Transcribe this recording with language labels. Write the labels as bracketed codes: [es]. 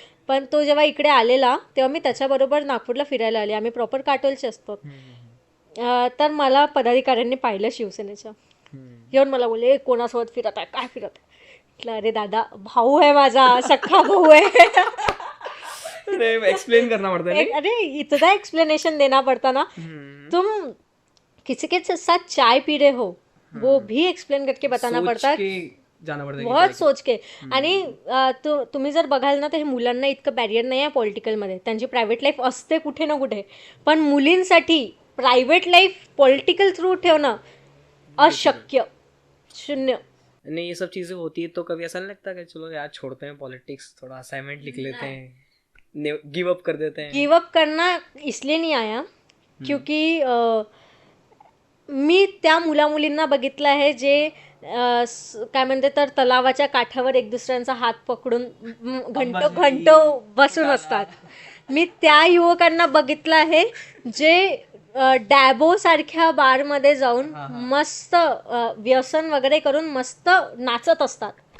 [mr] पण तो जेव्हा इकडे आलेला तेव्हा मी त्याच्याबरोबर नागपूरला फिरायला आले. आम्ही प्रॉपर काटोलचे असतो. तर मला पदाधिकाऱ्यांनी पाहिलं शिवसेनेच्या, येऊन मला बोलले, "ए, कोणासोबत फिरत आहे, काय फिरत आहे?" म्हटलं, अरे दादा, भाऊ है माझा, सख्खा भाऊ है. [hi] एक्सप्लेन करना पड़ता है. अरे इतना एक्सप्लेनेशन देना पड़ता ना. तुम किसी के साथ चाय पी रहे हो वो भी एक्सप्लेन करके बताना पड़ता है, जाना पड़ता है. बहुत सोच के. [mr] आणि तुम्ही जर बघाल ना तर हे मुलांना इतकं बॅरियर नाही आहे पॉलिटिकलमध्ये. त्यांची प्रायव्हेट लाईफ असते कुठे ना कुठे, पण मुलींसाठी प्रायव्हेट लाईफ पॉलिटिकल थ्रू ठेवणं अशक्य, शून्य. [hi] नहीं, ये सब चीजें होती है तो कभी ऐसा नहीं लगता कि चलो यार छोड़ते हैं पॉलिटिक्स, थोड़ा असाइनमेंट लिख लेते हैं, गिव अप कर देते हैं. गिव अप करना इसलिए नहीं आया क्योंकि [mr] मी त्या मुलामुलींना बघितलं आहे जे काय म्हणते तर तलावाच्या काठावर एक दुसऱ्यांचा हात पकडून घंटो बसून असतात. मी त्या युवकांना बघितलं आहे जे डॅबो सारख्या बारमध्ये जाऊन मस्त व्यसन वगैरे करून मस्त नाचत असतात.